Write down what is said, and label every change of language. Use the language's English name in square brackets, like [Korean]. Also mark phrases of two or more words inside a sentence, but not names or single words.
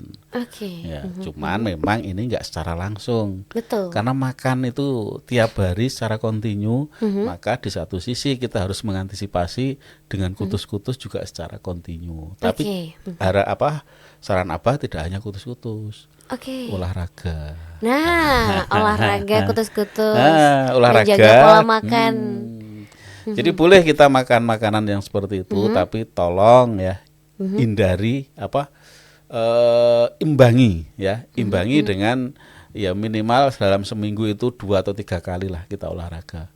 [Indonesian] Oke. Ya, cuman memang ini enggak secara langsung. Betul. Karena makan itu tiap hari secara kontinu, maka di satu sisi kita harus mengantisipasi dengan kutus-kutus juga secara kontinu. Tapi saran Abah tidak hanya kutus-kutus, Oke. olahraga. Nah, olahraga kutus-kutus, Olahraga. menjaga pola makan. Jadi boleh kita makan makanan yang seperti itu, tapi tolong ya hindari imbangi ya, imbangi dengan ya minimal dalam seminggu itu 2 atau 3 kali lah kita olahraga.